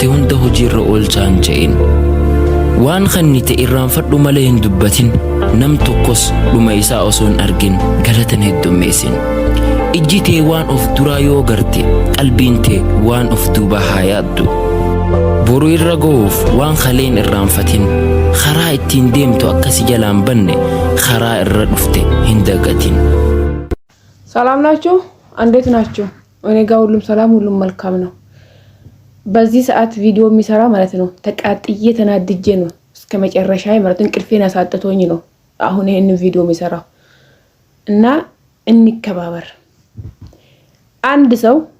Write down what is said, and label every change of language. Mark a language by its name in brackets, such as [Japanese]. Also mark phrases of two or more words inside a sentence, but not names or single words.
[Oromo] hunda hojiirra oolchaan je'in waan kannite irraanfadhu malee hin dubbatin nam tokkos dhuma isaa osoo hin argin galatan heddummeessin ijji tee waan of duraa yoo garte qalbiin tee waan of duubaa haa yaaddu boru irra ga'uuf waan kaleen irraanfatin karaa ittiin deemtu akkasi jalaan banne karaa irra dhufte hin dagatin [Amharic] ሰላም ናችሁ እንዴት ናችሁ እኔ ጋር ሁሉም ሰላም ሁሉም መልካም ነው በዚህ ሰዓት ቪዲዮ የሚሰራ ማለት ነው ተቃጥዬ ተናድጄ ነው እስከ መጨረሻ ማለት እንቅልፌን አሳጥቶኝ ነው አሁን ይሄን ቪዲዮ የሚሰራው እና እንከባበር አንድ ሰው